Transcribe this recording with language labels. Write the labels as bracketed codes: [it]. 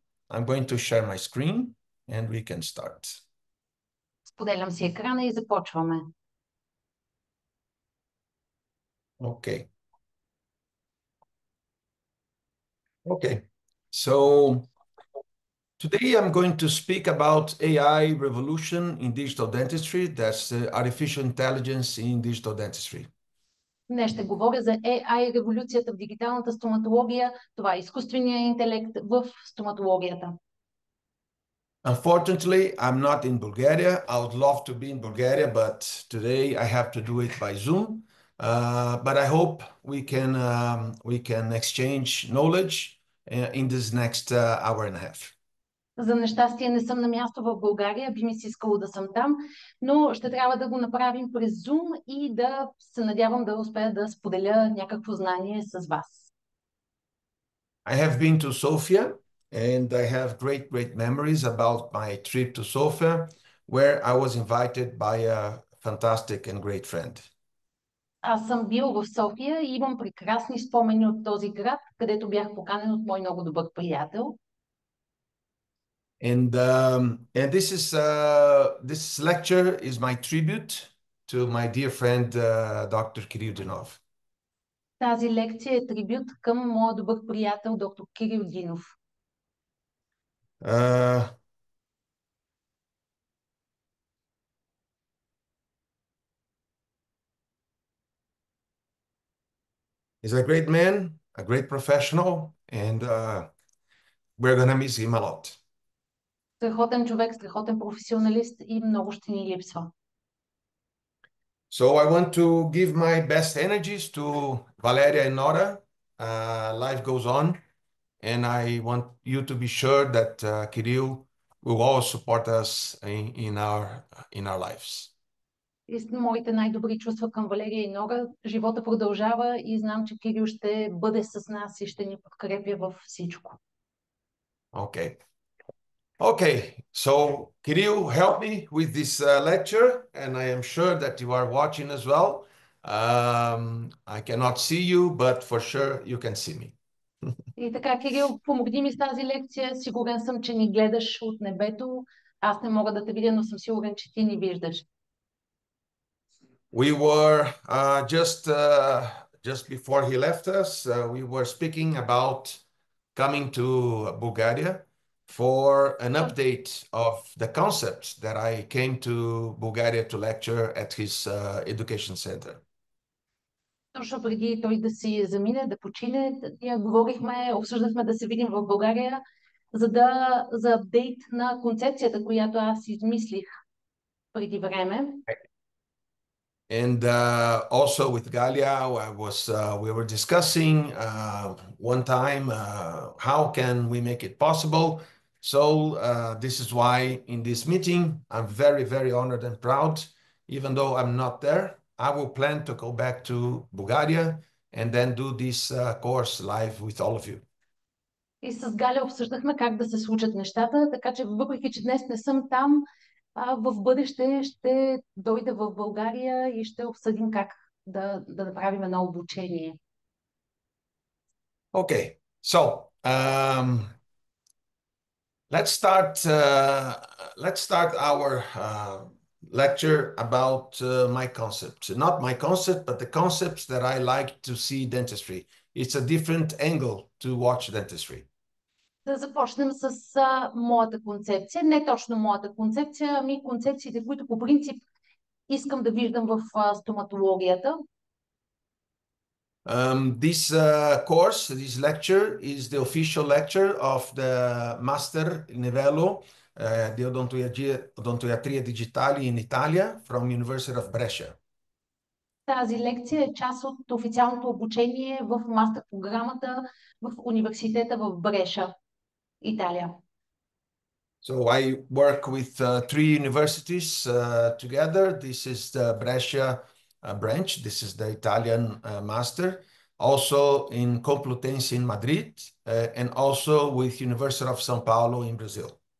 [en] I'm going to share my screen and we can start. [bg] Споделям си екрана и започваме. [en] Okay. Okay. So today I'm going to speak about AI revolution in digital dentistry. That's artificial intelligence in digital dentistry. [bg] Днес ще говоря за AI революцията в дигиталната стоматология. Това е изкуственият интелект в стоматологията. [en] Unfortunately, I'm not in Bulgaria. I would love to be in Bulgaria, but today I have to do it by Zoom. But I hope we can exchange knowledge in this next hour and a half. [bg] За нещастие не съм на място в България, би ми се искало да съм там, но ще трябва да го направим през Zoom и да се надявам да успея да споделя някакво знание с вас. [en] I have been to Sofia and I have great memories about my trip to Sofia. where I was invited by a fantastic and great friend. [bg] Аз съм бил в София и имам прекрасни спомени от този град, където бях поканен от мой много добър приятел. [en] And this lecture is my tribute to my dear friend, Dr. Kirill Dinov. [bg] Тази лекция е трибют към моя добър приятел, доктор Кирил Динов. [en] He's a great man, a great professional, and we're gonna miss him a lot. [bg] Страхотен човек, страхотен професионалист и много ще ни липсва. [en] So I want to give my best energies to Valeria and Nora. Life goes on, and I want you to be sure that Kirill will always support us in our lives. [bg] И с моите най-добри чувства към Валерия и Нора. Живота продължава и знам, че Кирил ще бъде с нас и ще ни подкрепя във всичко. [en] Okay. Okay, so Kirill, help me with this lecture, and I am sure that you are watching as well. I cannot see you, but for sure you can see me. [bg] И така, Кирил, помогни ми с тази лекция. Сигурен съм, че ни гледаш от небето. Аз не мога да те видя, но съм сигурен, че ти ни виждаш. [en] We were just before he left us, we were speaking about coming to Bulgaria for an update of the concepts that I came to Bulgaria to lecture at his education center. [bg] Точно преди той да си замине, да почине, ние говорихме, обсъждахме да се видим в България, за апдейт на концепцията, която аз измислих преди време. [en] And also with Galia, we were discussing one time how can we make it possible. So this is why in this meeting, I'm very, very honored and proud. Even though I'm not there, I will plan to go back to Bulgaria and then do this course live with all of you. [bg] И с Галя обсъждахме как да се случат нещата, така че въпреки, че днес не съм там, в бъдеще ще дойда в България и ще обсъдим как да направим едно обучение. [en] Okay, so let's start our lecture about my concepts. Not my concept, but the concepts that I like to see dentistry. It's a different angle to watch dentistry. [bg] Да започнем с моята концепция. Не точно моята концепция, ами концепциите, които по принцип искам да виждам в стоматологията. [en] This course, this lecture is the official lecture of the Master Livello di Odontoiatria Digitale in Italia from University of Brescia. [bg] Тази лекция е част от официалното обучение в мастер програмата в университета в Бреша, Италия. [en] So I work with three universities together. This is the Brescia branch. This is the Italian master. Also in Complutense in Madrid and also with University of São Paulo in Brazil.